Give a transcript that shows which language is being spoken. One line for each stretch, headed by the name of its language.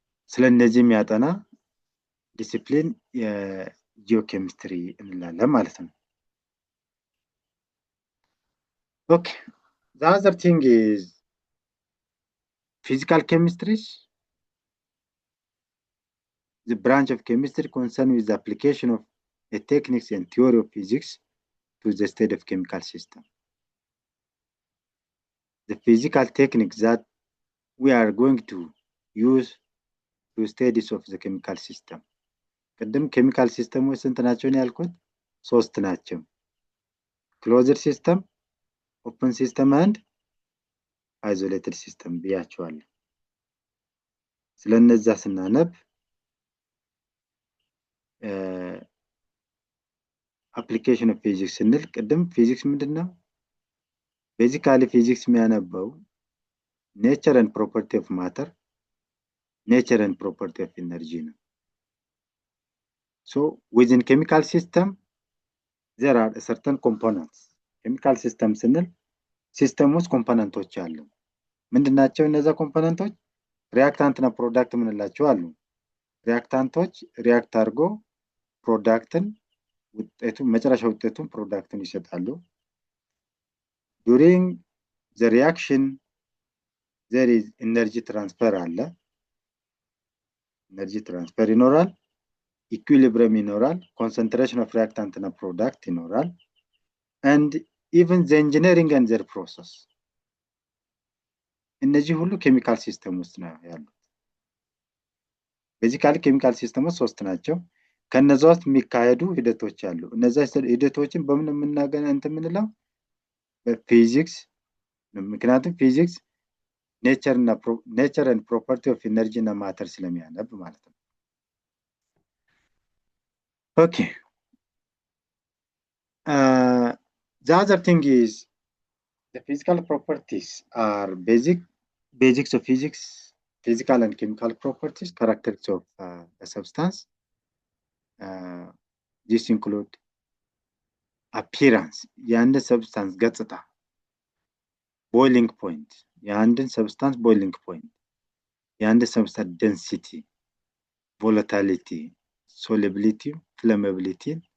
Amharic: ስለነዚህ የሚያጠና ዲሲፕሊን የጂኦኬሚስትሪ እንላለን ማለት ነው።
English: Okay, the other thing is physical chemistry. The branch of chemistry concerned with the application of a techniques and theory of physics to the state of chemical system. The physical techniques that we are going to use to studies of the chemical system.
Amharic: ቅድም chemical system ስንት ናቸው ነው ያልኩት?
English: 3 ናቸው። closed system, open system and isolated system ብያቸዋለሁ።
Amharic: ስለነዛ ስናነብ
English: application of physics
Amharic: ስንል ቅድም
English: physics ምንድነው? basically physics የሚያነበው nature and property of matter, nature and property of energy ነው። So within chemical system there are certain components.
Amharic: chemical system ስንል ሲስተም ውስጥ ኮምፖነንቶች አሉ። ምንድናቸው እነዛ ኮምፖነንቶች? ሪአክታንት እና ፕሮዳክት ምንላቸው አሉ። ሪአክታንቶች ሪአክት አድርጎ ፕሮዳክትን ውጤቱን መጨረሻ ውጤቱን ፕሮዳክትን ይሰጣሉ።
English: during the reaction there is energy transfer
Amharic: አለ። energy transfer ይኖራል፣ ኢኩሊብሪየም ይኖራል፣ concentration of reactant እና product ይኖራል
English: and even the engineering and their process
Amharic: እነዚህ ሁሉ ኬሚካል ሲስተም ውስጥ ነው ያሉት። ቤዚካሊ ኬሚካል ሲስተሞች 3 ናቸው። ከነዛ ውስጥ የሚካሄዱ ሂደቶች አሉ። እነዛ ሂደቶችን በምን የምናገና እንትምንለው በፊዚክስ ምክንያቱም ፊዚክስ ኔቸር and property of energy እና matter ስለሚያነብ ማለት ነው። Okay.
English: The other thing is the physical properties are basics of physics, physical and chemical properties, characteristics of a substance. This include appearance,
Amharic: የአንድ substance ገጽታ፣
English: boiling point, የአንድን substance boiling point, የአንድ substance density, volatility, solubility, flammability.